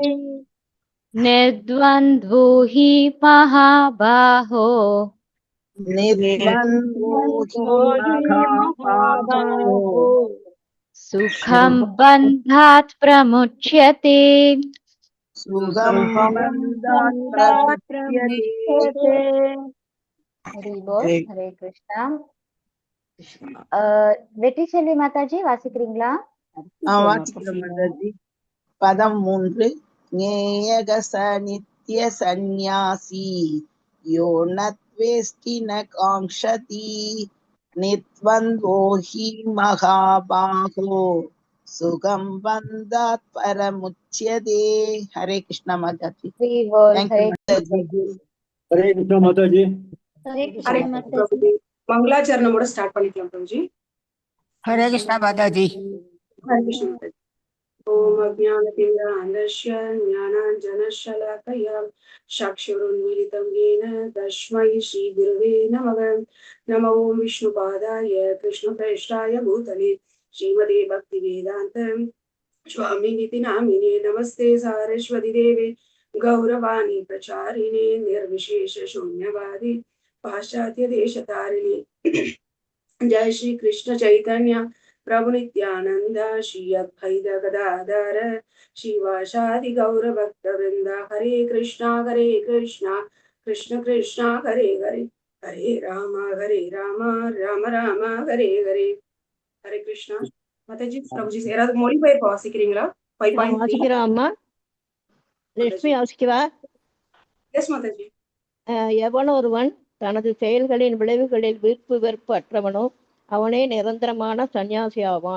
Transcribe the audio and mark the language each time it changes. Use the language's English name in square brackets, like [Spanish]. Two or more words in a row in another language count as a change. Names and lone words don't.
[Sanskrit] निर्द्वन्द्वो हि महाबाहो निर्द्वन्द्वो हि महाबाहो सुखं बन्धात् प्रमुच्यते सुखं बन्धात् प्रमुच्यते हरि बोल हरे कृष्णा [Tamil] வெற்றி செல்வி மாதாஜி வாசிக்கிறீங்களா? வாசிக்கிறோம் மாதாஜி. பதம் 3. [Sanskrit] ज्ञेयः स नित्य संन्यासी यो न द्वेष्टि न काङ्क्षति निर्द्वन्द्वो हि महाबाहो सुखं बन्धात् प्रमुच्यते. हरे कृष्ण [Tamil] மாதாஜி. [English] Thank you, [Tamil] மாதாஜி. [Sanskrit] हरे कृष्ण [Tamil] மாதாஜி. மங்களாச்சரணமோட ஸ்டார்ட் பண்ணிக்கலாம் பிரபுஜி. [Sanskrit] हरे कृष्णा माताजी. हरे कृष्ण மாதாஜி. ॐ अज्ञानतिमिरान्धस्य ஞானாஞ்சனशलाकया चक्षुरुन्मीलितं येन तस्मै श्रीगुरवे नमः. नमो ओं विष्णुपादाय कृष्णप्रेष्ठाय भूतले श्रीमते भक्तिवेदान्त स्वामिनिति नामिने नमस्ते सारस्वती देवे गौरवाणी प्रचारिणे निर्विशेष शून्यवादी पाश्चात्य देशतारिणे. जय श्री कृष्ण चैतन्य प्रभु नित्यानंद श्री अद्वैत गदाधर श्रीवासादि गौर भक्त वृंदा. हरे कृष्णा कृष्ण कृष्ण हरे हरे हरे राम राम राम हरे हरे. हरे कृष्णा மாதாஜி. [Tamil] பிரபுஜி யாராவது மொழிபெயர்ப்பு வாசிக்கிறீங்களா? 5.3 வாசிக்கிறோம் அம்மா. லட்சுமி வாசிக்கவா? எஸ் மாதாஜி. எவன் ஒருவன் தனது செயல்களின் விளைவுகளில் விருப்பு வெறுப்பு அற்றவனோ அவனே நிரந்தரமான சந்நியாசி ஆவான்.